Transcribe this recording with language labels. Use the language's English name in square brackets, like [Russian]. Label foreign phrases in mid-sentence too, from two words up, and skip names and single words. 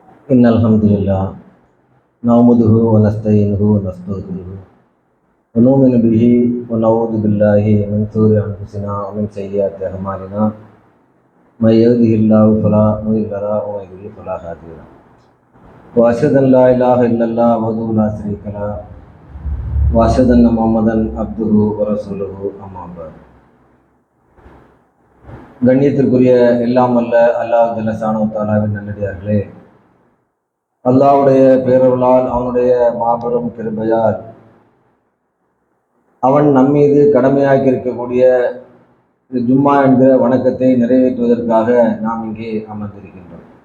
[Arabic] إن الحمد لله نعمده ونستعينه ونستغفره ونؤمن به ونعوذ بالله من شرور أنفسنا ومن سيئات أعمالنا من يهده الله فلا مضل له ومن يضلل فلا هادي له وأشهد أن لا إله إلا الله وحده لا شريك له وأشهد أن محمدا عبده ورسوله أما بعد. [Tamil] கண்ணியத்திற்குரிய எல்லாம் அல்ல [Arabic] الله جل شأنه [Tamil] வ தஆலாவின் நல்லடியார்களே, அல்லாஹ்வுடைய பேரருளால் அவனுடைய மாபெரும் கிருபையால் அவன் நம்மீது கடமையாக்கி இருக்கக்கூடிய ஜும்மா என்கிற வணக்கத்தை நிறைவேற்றுவதற்காக நாம் இங்கே அமர்ந்திருக்கின்றோம்.